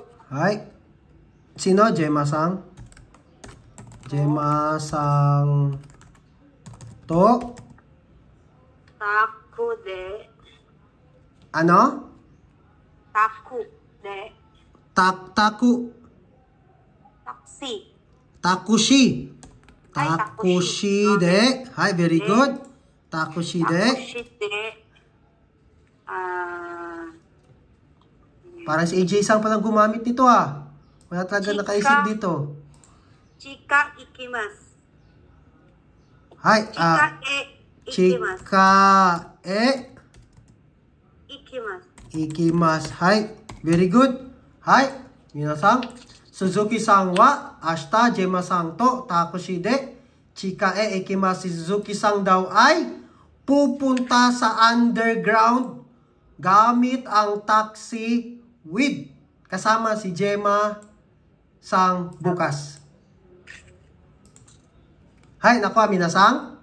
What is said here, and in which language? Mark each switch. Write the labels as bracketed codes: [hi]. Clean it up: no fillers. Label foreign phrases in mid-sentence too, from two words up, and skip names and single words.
[ja] はい。Sino? ジェマさん?ジェマさんと. タクで. [tl] Ano? [ja] タクで. Taku. Taxi. Takushi. Ay, タクシーで. [en] Hay, very good. [ja] タクシーで. タクシーで. [tl] Parang si AJ sang palang gumamit nito ah. Wala talaga [ja] Chika. [tl] nakaisip dito. [ja] 地下 行きます. Hay, Ikimasu. chika Ikimasu. ikimasu. [en] Hay, very good. [ja] はい、皆さん. 鈴木さんは、明日、ジェマさんと、タクシーで、地下 行きます. [tl] Si Suzuki sang daw ay pupunta sa underground gamit ang taxi with. Kasama si Jema sang bukas. Hay, nakuha minasang.